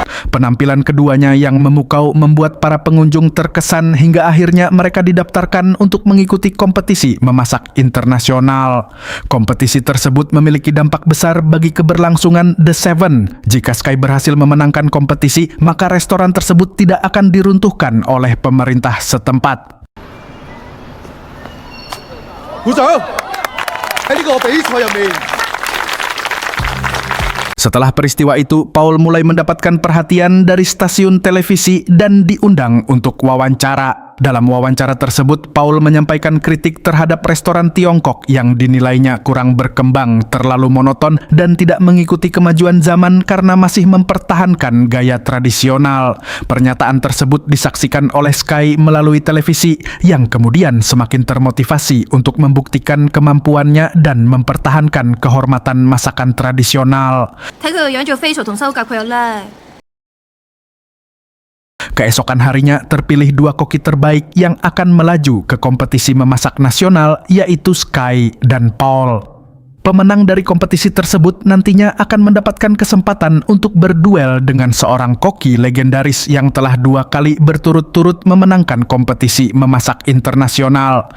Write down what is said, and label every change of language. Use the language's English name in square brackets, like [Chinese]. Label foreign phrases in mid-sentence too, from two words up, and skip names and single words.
[Indonesian] Penampilan keduanya yang memukau membuat para pengunjung terkesan hingga akhirnya mereka didaftarkan untuk mengikuti kompetisi memasak internasional. Kompetisi tersebut memiliki dampak besar bagi keberlangsungan The Seven. Jika Sky berhasil memenangkan kompetisi, maka restoran tersebut tidak akan diruntuhkan oleh pemerintah setempat. [Cantonese] 鼓掌！喺呢個比賽入面。 [Indonesian] Setelah peristiwa itu, Paul mulai mendapatkan perhatian dari stasiun televisi dan diundang untuk wawancara. Dalam wawancara tersebut, Paul menyampaikan kritik terhadap restoran Tiongkok yang dinilainya kurang berkembang, terlalu monoton, dan tidak mengikuti kemajuan zaman karena masih mempertahankan gaya tradisional. Pernyataan tersebut disaksikan oleh Sky melalui televisi, yang kemudian semakin termotivasi untuk membuktikan kemampuannya dan mempertahankan kehormatan masakan tradisional. [Cantonese] 睇佢個樣做 facial 同修甲，佢有叻。 [Indonesian] Keesokan harinya terpilih 2 koki terbaik yang akan melaju ke kompetisi memasak nasional, yaitu Sky dan Paul. Pemenang dari kompetisi tersebut nantinya akan mendapatkan kesempatan untuk berduel dengan seorang koki legendaris yang telah 2 kali berturut-turut memenangkan kompetisi memasak internasional.